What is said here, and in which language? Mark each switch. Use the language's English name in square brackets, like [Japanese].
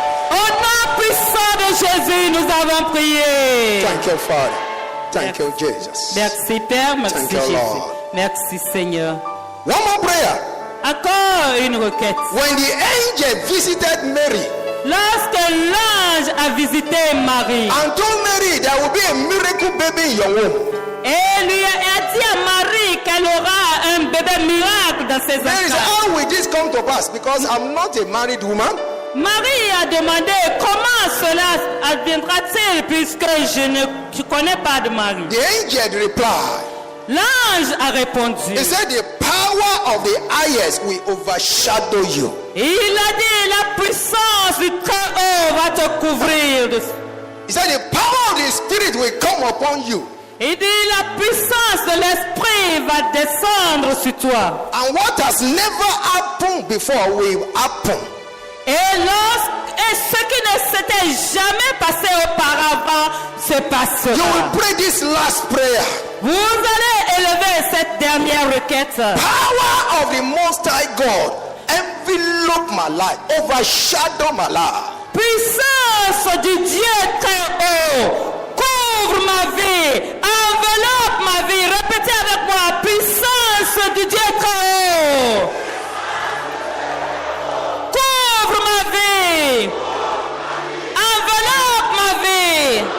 [French] Au nom puissant de Jésus, nous avons prié. [English] Thank you, Father. Thank you, Jesus. [French] Merci Père, merci [English] Thank you, [French] Jésus. [English] Lord. [French] Merci Seigneur. [English] One more prayer. [French] Encore une requête. [English] When the angel visited Mary [French] Lorsque l'ange a visité Marie [English] and told Mary there will be a miracle baby in your womb, [French] et lui a dit à Marie qu'elle aura un bébé miracle dans ses [English] Mary said, [French] entrailles, [English] how will this come to pass? Because I'm not a married woman. [French] Marie a demandé comment cela adviendra-t-il puisque je ne connais pas de mari. [English] The angel replied, [French] L'ange a répondu. [English] he said, the power of the highest will overshadow you. [French] Il a dit la puissance du Très-Haut va te couvrir. [English] He said, the power of the spirit will come upon you. [French] Il dit la puissance de l'esprit va descendre sur toi. [English] And what has never happened before will happen. [French] Et ce qui ne s'était jamais passé auparavant se [English] You [French] passera. [English] will pray this last prayer. [French] Vous allez élever cette dernière requête. [English] Power of the Most High God envelope my life, overshadow my life. [French] Puissance du Dieu très haut, couvre ma vie, enveloppe ma vie. Répétez avec moi, puissance du Dieu très haut. Couvre ma vie, enveloppe ma vie.